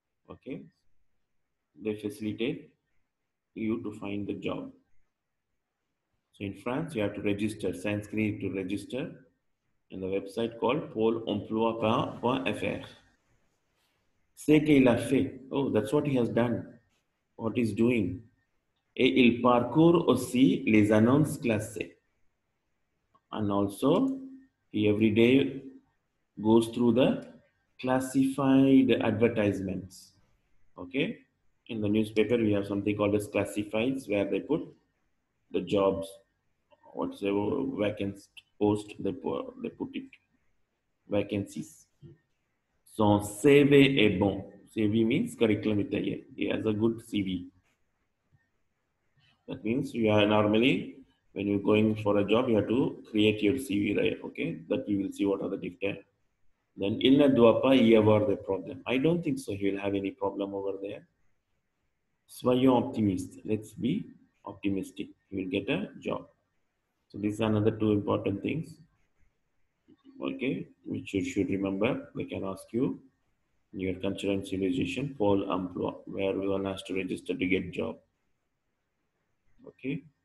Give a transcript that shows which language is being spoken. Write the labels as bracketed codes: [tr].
[en] Okay, they facilitate you to find the job. So in France, you have to register, Sanskrit to register, in the website called pôle-emploi.fr. [fr] C'est qu'il a fait. [en] Oh, that's what he has done. What he's doing. [fr] Et il parcourt aussi les annonces classées. [en] And also, he every day goes through the classified advertisements. Okay? In the newspaper, we have something called as classifieds where they put the jobs, whatever vacant post, they put it. [fr] Vacancies. Son CV est bon. [en] CV means curriculum vitae. He has a good CV. That means you are normally, when you're going for a job, you have to create your CV, right? Okay, that you will see what are the different. [fr] Then il ne doit pas y avoir de problem. [en] I don't think so. He will have any problem over there. [fr] Soyons optimistes. [en] Let's be optimistic. He will get a job. So these are another two important things, okay, which you should remember. They can ask you in your culture and civilization, Pole emploi, where one has to register to get job. Okay.